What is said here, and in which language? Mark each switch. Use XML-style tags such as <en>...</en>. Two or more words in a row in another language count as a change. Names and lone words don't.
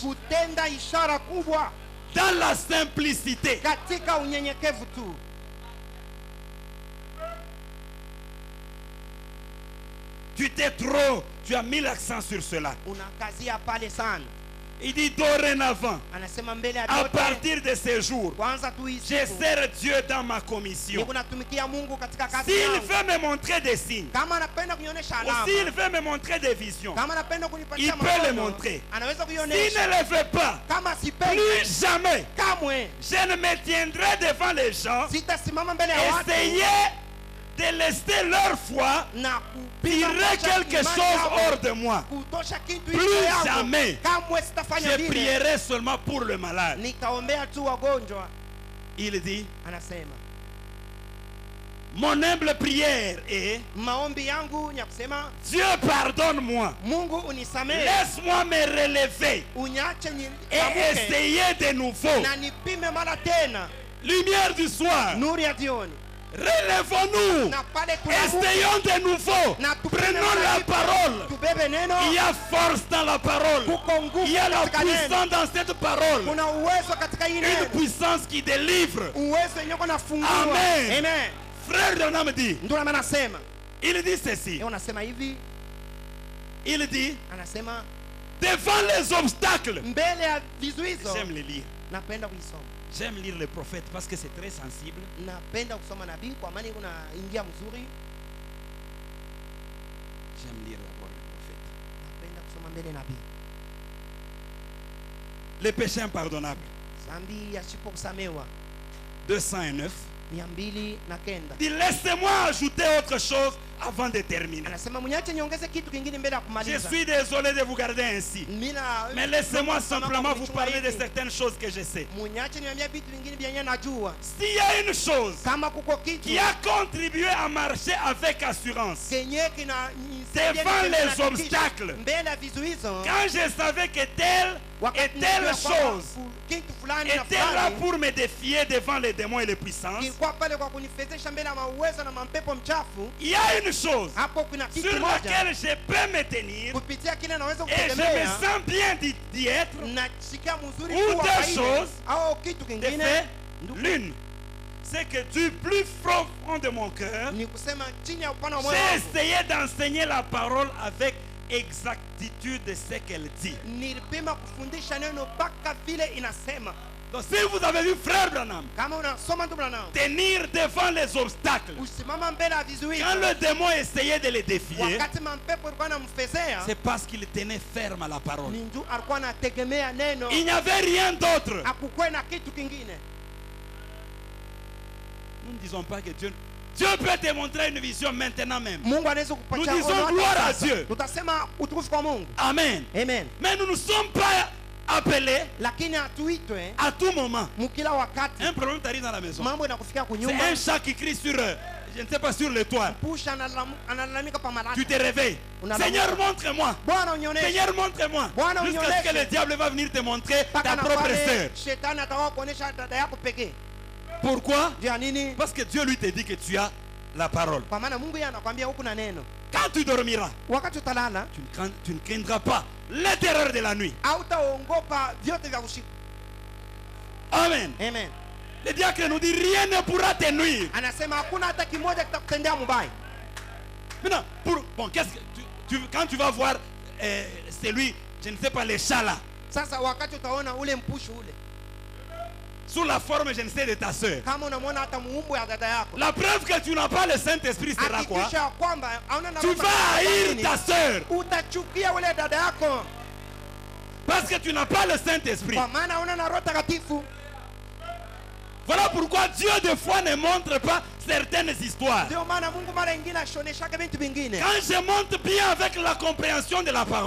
<sw>kutenda ishara kubwa</sw> <fr>dans la simplicité.</fr> <sw>katika unyenyekevu tu.</sw> <fr>Tu as mis l'accent sur cela.</fr> <sw>Unakazia pale sana.</sw> <fr>Il dit dorénavant,</fr> <sw>Anasema mbele ya</sw> <fr>à</fr> <sw>yote</sw> <fr>partir de ce jour,</fr> <sw>kwanza</sw> <fr>je</fr> <sw>tuisifu.</sw> <fr>sers Dieu dans ma commission.</fr> <sw>Niko natumikia Mungu katika kazi</sw> <fr>S'il</fr> <sw>yangu.</sw> <fr>veut me montrer des signes,</fr> <sw>Kama anapenda kunionyesha</sw> <fr>ou</fr> <sw>alama,</sw> <fr>s'il veut me montrer des visions,</fr> <sw>kama anapenda kunipatia</sw> <fr>il peut le</fr> <sw>maono,</sw> <fr>montrer.</fr> <sw>anaweza</sw> <fr>s'il</fr> <sw>kuionyesha.</sw> <fr>ne le fait pas,</fr> <sw>Kama sipendi</sw> <fr>plus jamais,</fr> <sw>kamwe</sw> <fr>je ne me tiendrai devant les gens,</fr> <sw>sitasimama mbele ya watu</sw> <fr>essayer de laisser leur foi</fr> <sw>na</sw> <fr>tirer</fr> <sw>kupiga</sw> <fr>quelque</fr> <sw>imani</sw> <fr>chose</fr> <sw>yao,</sw> <fr>hors de moi.</fr> <sw>kutosha kitu</sw> <fr>Plus</fr> <sw>hicho yangu.</sw> <fr>jamais.</fr> <sw>Kamwe sitafanya</sw> <fr>Je</fr> <sw>vile.</sw> <fr>prierai seulement pour le malade.</fr> <sw>Nitaombea tu wagonjwa.</sw> <fr>Il dit,</fr> <sw>Anasema</sw> <fr>mon humble prière est,</fr> <sw>maombi yangu ni ya kusema</sw> <fr>Dieu pardonne-moi,</fr> <sw>Mungu unisamehe,</sw> <fr>laisse-moi me relever</fr> <sw>uniache</sw> <fr>et</fr> <sw>niamke</sw> <fr>essayer de nouveau.</fr> <sw>na nipime mara tena.</sw> <fr>Lumière du soir,</fr> <sw>Nuru ya jioni</sw> <fr>relevons-nous,</fr> <sw>na pale tunaamka</sw> <fr>essayons de nouveau,</fr> <sw>na tupime</sw> <fr>prenons</fr> <sw>mara</sw> <fr>la</fr> <sw>tena,</sw> <fr>parole.</fr> <sw>tubebe neno.</sw> <fr>Il y a force dans la parole,</fr> <sw>Kuko nguvu</sw> <fr>il y a la</fr> <sw>katika neno.</sw> <fr>puissance dans cette parole,</fr> <sw>Kuna uwezo katika hii</sw> <fr>une</fr> <sw>neno,</sw> <fr>puissance qui délivre.</fr> <sw>uwezo yenye kuna fungua.</sw> <fr>Amen.</fr> <sw>Amen.</sw> <fr>Frère Branham dit,</fr> <sw>Ndio maana anasema</sw> <fr>il dit ceci,</fr> <sw>yeye anasema hivi,</sw> <fr>il dit,</fr> <sw>anasema</sw> <fr>devant les obstacles,</fr> <sw>mbele ya vizuizo.</sw> <fr>j'aime les lire.</fr> <sw>Napenda kuisoma,</sw> <fr>J'aime lire les prophètes parce que c'est très sensible.</fr> <sw>napenda kusoma nabii kwa maana kuna ingia mzuri.</sw> <fr>J'aime lire d'abord les prophètes.</fr> <sw>Napenda kusoma mbele nabii.</sw> <fr>Les péchés impardonnables,</fr> <sw>Dhambi yasipo kusamewa</sw> <fr>209.</fr> <sw>209.</sw> <fr>Il dit, laissez-moi ajouter autre chose avant de terminer.</fr> <sw>Anasema mniache niongeze kitu kingine mbele ya</sw> <fr>Je</fr> <sw>kumaliza.</sw> <fr>suis désolé de vous garder ainsi. Mais laissez-moi simplement vous parler de certaines choses que je sais.</fr> <sw>Mniache niambie vitu vingine vyenye najua.</sw> <fr>S'il y a une chose</fr> <sw>Kama kuko kitu</sw> <fr>qui a contribué à marcher avec assurance,</fr> <sw>kenye kina</sw> <fr>devant les obstacles,</fr> <sw>mbele ya vizuizo,</sw> <fr>quand je savais que tel</fr> <sw>Wakati</sw> <fr>et telle</fr> <sw>unajua kwamba</sw> <fr>chose</fr> <sw>kitu fulani na</sw> <fr>était là</fr> <sw>fulani</sw> <fr>pour me défier devant les démons et les puissances,</fr> <sw>kilikuwa pale kwa kunifezesha mbele ya mauwezo na mampepo mchafu,</sw> <fr>il y a une chose</fr> <sw>hapo kuna kitu</sw> <fr>sur</fr> <sw>moja</sw> <fr>laquelle je peux me tenir</fr> <sw>kupitia kile naweza</sw> <fr>et je me</fr> <sw>kutegemea,</sw> <fr>sens bien d'y être,</fr> <sw>nasikia mzuri</sw> <fr>ou</fr> <sw>kuwa</sw> <fr>deux</fr> <sw>kwa ile,</sw> <fr>choses,</fr> <sw>au kitu</sw> <fr>de</fr> <sw>kingine</sw> <fr>fait, l'une, c'est que du plus profond de mon cœur,</fr> <sw>ni kusema chini ya upana wa moyo</sw> <fr>j'ai</fr> <sw>wangu</sw> <fr>essayé d'enseigner la parole avec exactitude de ce qu'elle dit.</fr> <sw>nilipima kufundisha neno mpaka vile inasema.</sw> <fr>Donc si vous avez vu frère Branham</fr> <sw>Kama unasoma ndugu na</sw> <fr>tenir devant les obstacles,</fr> <sw>usimama mbele ya vizuizi,</sw> <fr>quand le démon essayait de les défier,</fr> <sw>wakati mampepo alikuwa anamfezea,</sw> <fr>c'est parce qu'il tenait ferme à la parole.</fr> <sw>ni ndio alikuwa anategemea neno,</sw> <fr>Il n'y avait rien d'autre.</fr> <sw>hakukuwa na kitu kingine.</sw> <fr>Nous ne disons pas que Dieu peut te montrer une vision maintenant même.</fr> <sw>Mungu anaweza kukupatia</sw> <fr>Nous disons</fr> <sw>ono hata</sw> <fr>gloire à</fr> <sw>sasa.</sw> <fr>Dieu.</fr> <sw>Tutasema utukufu kwa Mungu.</sw> <fr>Amen.</fr> <sw>Amen.</sw> <fr>Mais nous ne sommes pas appelés</fr> <sw>Lakini hatuitwe</sw> <fr>à tout moment.</fr> <sw>mkila wakati</sw> <fr>Un problème t'arrive dans la maison.</fr> <sw>mambo inakufikia</sw> <fr>C'est</fr> <sw>kunyuma,</sw> <fr>un chat qui crie sur, je ne sais pas, sur le toit.</fr> <sw>pusha analalamika pa malaki.</sw> <fr>Tu te réveilles.</fr> <sw>Unalamuka.</sw> <fr>Seigneur, montre-moi.</fr> <sw>Bwana unioneshe,</sw> <fr>Seigneur, montre-moi.</fr> <sw>Bwana</sw> <fr>Jusqu'à ce</fr> <sw>unionyeshe.</sw> <fr>que le diable va venir te montrer</fr> <sw>mpaka</sw> <fr>ta</fr> <sw>na</sw> <fr>propre</fr> <sw>pale</sw> <fr>sœur.</fr> <sw>shetani atakuwa kuonesha dada yako pekee.</sw> <fr>Pourquoi?</fr> <sw>Juu ya nini?</sw> <fr>Parce que Dieu lui te dit que tu as la parole.</fr> <sw>Kwa maana Mungu yeye anakuambia huku na neno.</sw> <fr>Quand tu dormiras,</fr> <sw>Wakati utalala</sw> <fr>tu ne craindras pas les terreurs de la nuit.</fr> <sw>hautaogopa vyote vya usiku.</sw> <fr>Amen.</fr> <sw>Amen.</sw> <fr>Le diacre nous dit rien ne pourra te nuire.</fr> <sw>Anasema hakuna hata kimoja kitakutendea mubaya.</sw> <fr>Maintenant, bon, qu'est-ce que quand tu vas voir celui, je ne sais pas, les chats là,</fr> <sw>Sasa wakati utaona ule mpushi ule,</sw> <fr>sous la forme, je ne sais, de ta soeur.</fr> <sw>kama unamwona hata muumbu ya dada yako,</sw> <fr>La preuve que tu n'as pas le Saint-Esprit sera quoi?</fr> <sw>hakikisha kwamba hauna na</sw> <fr>Tu</fr> <sw>Roho</sw> <fr>vas haïr</fr> <sw>Mtakatifu.</sw> <fr>ta soeur</fr> <sw>Utachukia ule dada yako</sw> <fr>parce que tu n'as pas le Saint-Esprit.</fr> <sw>kwa maana hauna na Roho Takatifu.</sw> <fr>Voilà pourquoi Dieu des fois ne montre pas certaines histoires.</fr> <sw>Ndio maana Mungu mara nyingine ashoneshaka vitu vingine.</sw> <fr>Quand je monte bien avec la compréhension de la parole,</fr>